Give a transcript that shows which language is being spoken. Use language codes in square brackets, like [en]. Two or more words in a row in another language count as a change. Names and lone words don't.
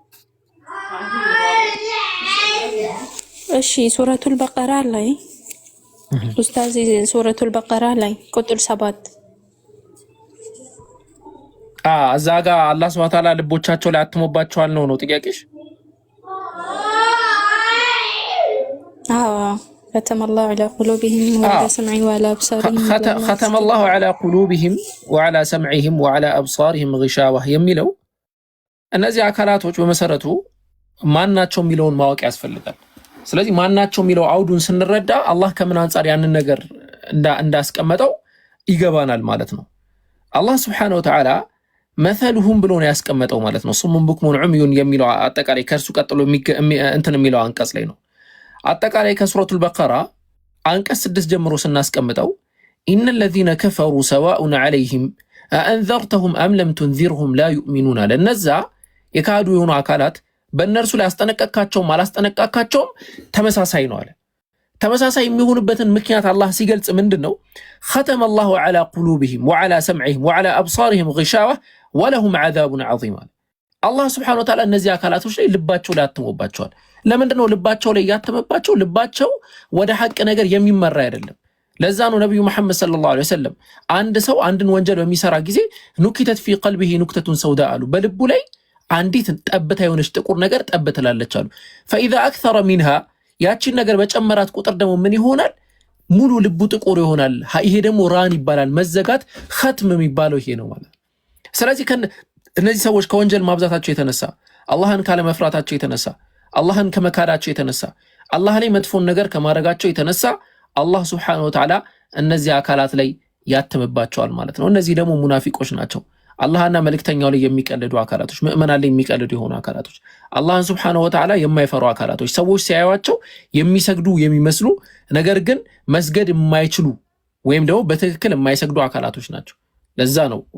[am] እሺ ሱረቱል በቀራ ላይ ኡስታዝ ሱረቱል በቀራ ላይ ቁጥር 7 እዛ ጋር አላህ [ar] سبحانه وتعالى [am] ልቦቻቸው ላይ አትሞባቸዋል ነው ጥያቄሽ? [ar] ختم الله على قلوبهم وعلى سمعهم وعلى أبصارهم ختم الله على قلوبهم وعلى سمعهم وعلى أبصارهم غشاوة [am] የሚለው እነዚህ አካላቶች በመሰረቱ ማናቸው የሚለውን ማወቅ ያስፈልጋል። ስለዚህ ማናቸው የሚለው አውዱን ስንረዳ አላህ ከምን አንፃር ያንን ነገር እንዳስቀመጠው ይገባናል ማለት ነው። አላህ [ar] سبحانه وتعالى [am] مثلهم ብሎ ነው ያስቀመጠው ማለት ነው። [ar] صم بكم عمي [am] የሚለው አጠቃላይ ከርሱ ቀጥሎ እንትን የሚለው አንቀጽ ላይ ነው። አጠቃላይ ከሱረቱል በቀራ አንቀጽ 6 ጀምሮ ስናስቀምጠው [ar] إن الذين كفروا سواء عليهم أأنذرتهم أم لم تنذرهم لا يؤمنون [am] ለነዛ የካዱ የሆኑ አካላት በእነርሱ ላይ አስጠነቀቃቸውም አላስጠነቀቃቸውም ተመሳሳይ ነው አለ። ተመሳሳይ የሚሆንበትን ምክንያት አላህ ሲገልጽ ምንድነው? [ar] ختم الله على قلوبهم وعلى سمعهم وعلى أبصارهم غشاوة ولهم عذاب عظيم [am] አላህ [ar] سبحانه وتعالى [am] እነዚህ አካላቶች ላይ ልባቸው ላይ አትሞባቸዋል። ለምንድነው ልባቸው ላይ ያተመባቸው? ልባቸው ወደ ሐቅ ነገር የሚመራ አይደለም። ለዛ ነው ነብዩ መሐመድ [ar] صلى الله عليه وسلم [am] አንድ ሰው አንድን ወንጀል በሚሰራ ጊዜ ኑክተት [ar] في قلبه نكتة سوداء [am] አሉ። በልቡ ላይ አንዲት ጠብታ የሆነች ጥቁር ነገር ጠብ ትላለች አሉ። [ar] فإذا أكثر منها [am] ያቺን ነገር በጨመራት ቁጥር ደግሞ ምን ይሆናል? ሙሉ ልቡ ጥቁር ይሆናል። ይሄ ደግሞ ራን ይባላል። መዘጋት ختم የሚባለው ይሄ ነው ማለት። ስለዚህ እነዚህ ሰዎች ከወንጀል ማብዛታቸው የተነሳ አላህን ካለ መፍራታቸው የተነሳ አላህን ከመካዳቸው የተነሳ አላህ ላይ መጥፎን ነገር ከማድረጋቸው የተነሳ አላህ [ar] سبحانه وتعالى [am] እነዚህ አካላት ላይ ያተመባቸዋል ማለት ነው። እነዚህ ደግሞ ሙናፊቆች ናቸው። አላህና መልእክተኛው ላይ የሚቀልዱ አካላቶች፣ ሙእመናን ላይ የሚቀልዱ የሆኑ አካላቶች፣ አላህን [ar] سبحانه وتعالى [am] የማይፈሩ አካላቶች፣ ሰዎች ሲያዩዋቸው የሚሰግዱ የሚመስሉ ነገር ግን መስገድ የማይችሉ ወይም ደግሞ በትክክል የማይሰግዱ አካላቶች ናቸው። ለዛ ነው